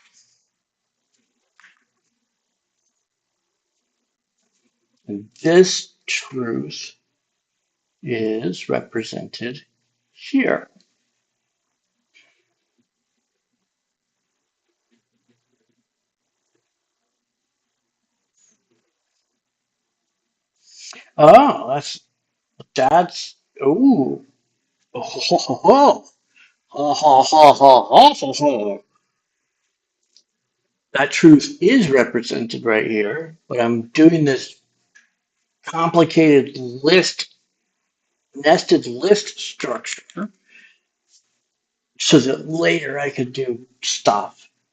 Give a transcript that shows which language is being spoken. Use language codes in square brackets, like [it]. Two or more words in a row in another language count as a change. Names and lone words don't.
[en] And this truth is represented here. Oh, that's ooh. Oh, ho, ho, ho. Ho, ho, ho, ho, ho, ho, ho. That truth is represented right here, but I'm doing this complicated nested list structure so that later I could do stuff.